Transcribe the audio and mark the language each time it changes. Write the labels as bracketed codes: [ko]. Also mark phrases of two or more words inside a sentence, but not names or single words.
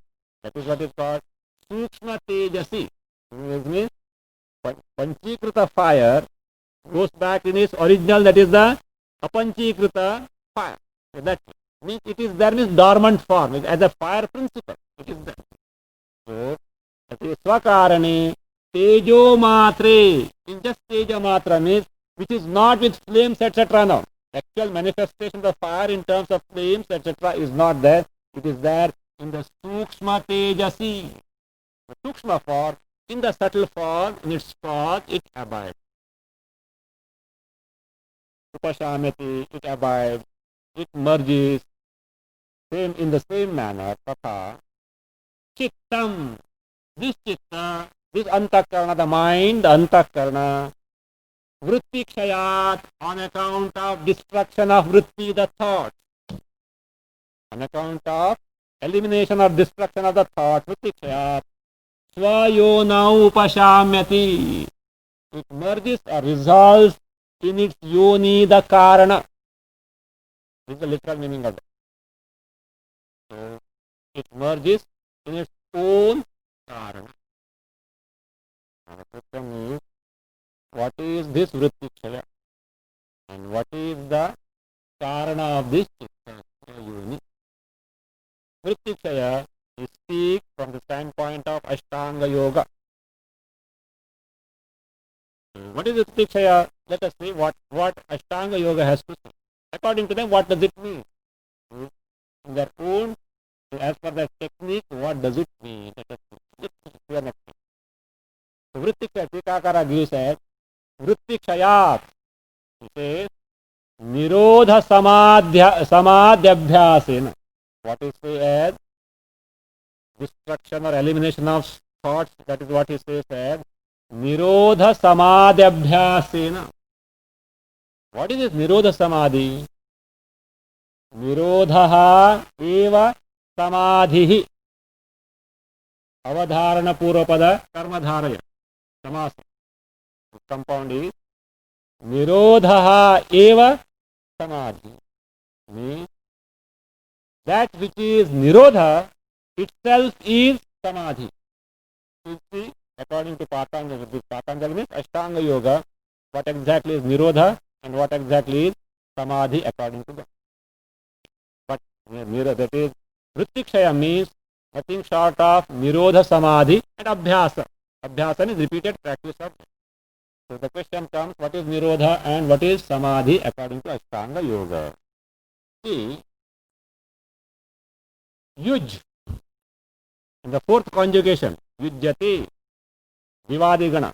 [en] That is what is called [sa] sukshma tejasi. [en] It means panchikrita fire goes back in its original, that is the apanchikrita fire. So that means it is there, means dormant form, as a fire principle. It is there. So, that is [sa] swakarane tejo matre. [en] In just [sa] tejo matra [en] means which is not with flames, etc. Now, actual manifestation of fire in terms of flames, etc. is not there. It is there in the [sa] sukshma tejasi. [en] The sukshma form in the subtle form, in its path, it abides. Upashamati, it abides, it merges, same in the same manner, tatha. Chittam, this chitta, this antakarana, the mind, the antakarana, [sa] vritti kshayat, [en] on account of destruction of vritti, the thought, on account of elimination or destruction of the thought, vritti kshayat, swayona upashamyati, it merges or resolves in its yoni, the karana. This is the literal meaning of that. So, it merges in its own karana. Now the question is, what is this [sa] vritti kshaya? [en] And what is the karana of this chitta yoni? [sa] Vritti kshaya [en] is speak from the standpoint of Ashtanga Yoga. What is [sa] vritti kshaya? [en] Let us see what Ashtanga Yoga has to say. According to them, what does it mean? In their own, as per their technique, what does it mean? Let us see. So, [sa] vritti kshaya, [en] Tikakara gives as [sa] vritti kshayat. [en] He says, nirodha samadhyabhyasena. What is say as destruction or elimination of thoughts, that is what he says as [sa] nirodha samadhyabhyasena. [en] What is this [sa] nirodha samadhi? Nirodha eva samadhi. Avadharana purvapada karmadharaya. Samasa. [en] The compound is nirodha eva samadhi. Means that which is nirodha itself is samadhi. You see, according to Patanjali, Patanjali means Ashtanga Yoga, what exactly is nirodha and what exactly is samadhi according to them. But that is [sa] vritti kshaya [en] means nothing short of [sa] nirodha samadhi [en] and abhyasa. Abhyasa is repeated practice of it. So the question comes, what is nirodha and what is samadhi according to Ashtanga Yoga? See, yuj, in the fourth conjugation, yujyate, vivadigana.